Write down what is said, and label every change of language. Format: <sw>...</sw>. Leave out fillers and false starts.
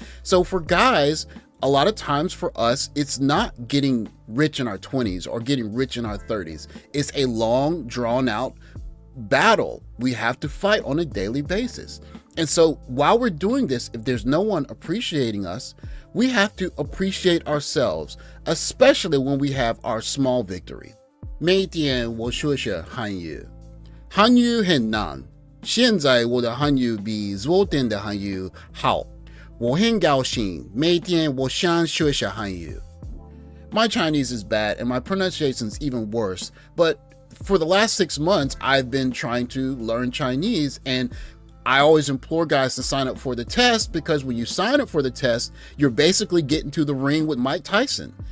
<en>So for guys, a lot of times for us, it's not getting rich in our 20s or getting rich in our 30s. It's a long, drawn out battle we have to fight on a daily basis. And so while we're doing this, if there's no one appreciating us, we have to appreciate ourselves, especially when we have our small victory.</en> <zh>每天我说些汉语，汉语很难，现在我的汉语比昨天的汉语好。我很高兴，每天我想学习汉语。</zh> <en>My Chinese is bad and my pronunciation is even worse, but for the last 6 months, I've been trying to learn Chinese, and I always implore guys to sign up for the test, because when you sign up for the test, you're basically getting to the ring with Mike Tyson.</en>